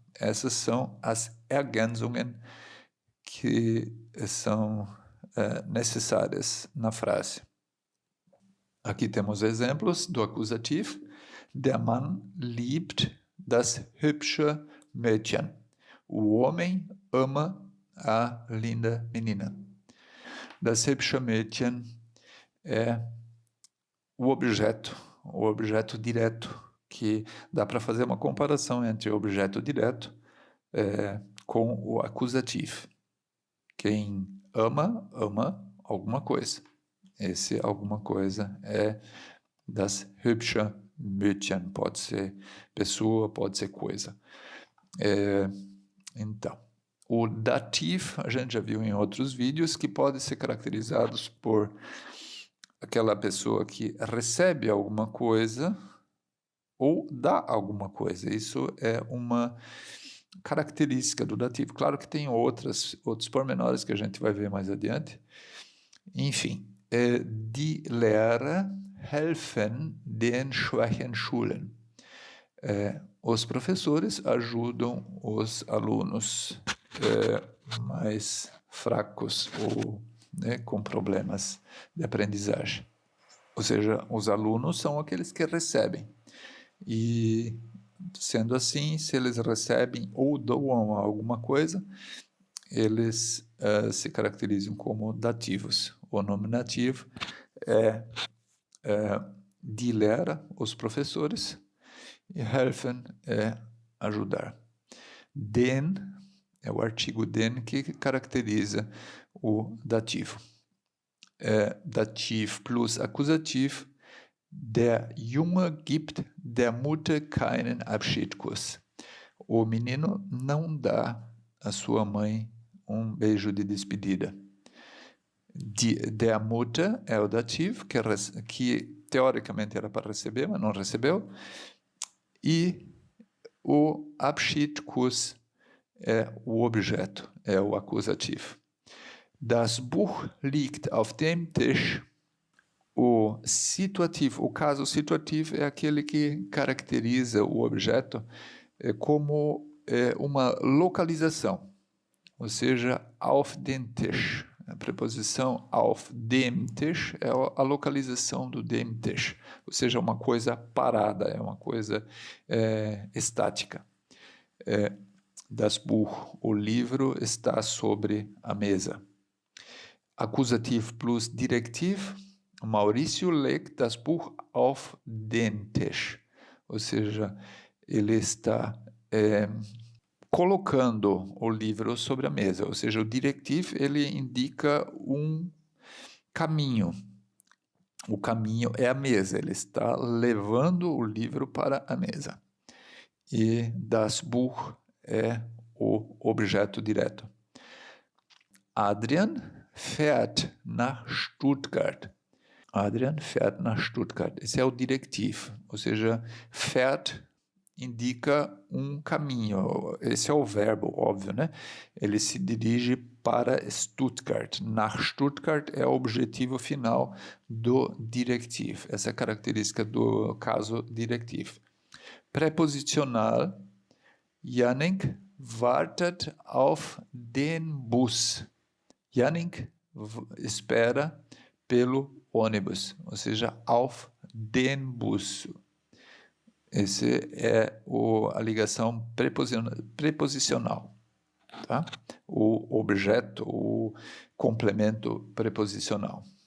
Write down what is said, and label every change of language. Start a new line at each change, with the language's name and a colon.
Portuguese: Essas são as Ergänzungen que são necessárias na frase. Aqui temos exemplos do acusativo.
German: Der Mann liebt das hübsche Mädchen.
Portuguese: O homem ama a linda menina.
German: Das hübsche Mädchen
Portuguese: é o objeto direto, que dá para fazer uma comparação entre o objeto direto com o acusativo. Quem ama alguma coisa. Esse alguma coisa é
German: das hübsche Mädchen.
Portuguese: Pode ser pessoa, pode ser coisa. Então, o dativo, a gente já viu em outros vídeos, que pode ser caracterizados por aquela pessoa que recebe alguma coisa ou dá alguma coisa. Isso é uma característica do dativo. Claro que tem outros pormenores que a gente vai ver mais adiante. Enfim,
German: die Lehrer helfen den schwachen Schulen.
Portuguese: os professores ajudam os alunos mais fracos ou com problemas de aprendizagem. Ou seja, os alunos são aqueles que recebem. E, sendo assim, se eles recebem ou doam alguma coisa, eles se caracterizam como dativos. O nominativo é
German: die Lehrer,
Portuguese: os professores, e helfen é ajudar. Den é o artigo den que caracteriza o dativo. Dativ plus acusativo.
German: Der Junge gibt der Mutter keinen Abschiedskuss.
Portuguese: O menino não dá à sua mãe um beijo de despedida.
German: Der Mutter
Portuguese: é o dativo, que teoricamente era para receber, mas não recebeu. E o Abschiedskuss é o objeto, é o acusativo.
German: Das Buch liegt auf dem Tisch.
Portuguese: O situativo, o caso situativo é aquele que caracteriza o objeto como uma localização, ou seja,
German: auf den Tisch.
Portuguese: A preposição
German: auf dem Tisch
Portuguese: é a localização do dem Tisch, ou seja, uma coisa parada, é uma coisa estática.
German: Das Buch,
Portuguese: o livro está sobre a mesa. Acusativo plus diretivo.
German: Maurício legt das Buch auf den Tisch,
Portuguese: ou seja, ele está colocando o livro sobre a mesa, ou seja, o diretivo ele indica um caminho. O caminho é a mesa, ele está levando o livro para a mesa. E
German: das Buch
Portuguese: é o objeto direto.
German: Adrian fährt nach Stuttgart. Adrian fährt nach Stuttgart.
Portuguese: Esse é o diretivo, ou seja, fährt indica um caminho. Esse é o verbo, óbvio, né? Ele se dirige para Stuttgart.
German: Nach Stuttgart
Portuguese: é o objetivo final do diretivo. Essa é a característica do caso diretivo. Preposicional.
German: Jannik wartet auf den Bus.
Portuguese: Jannik espera pelo ônibus, ou seja,
German: auf den Bus.
Portuguese: Essa é a ligação preposicional, tá? O objeto, o complemento preposicional.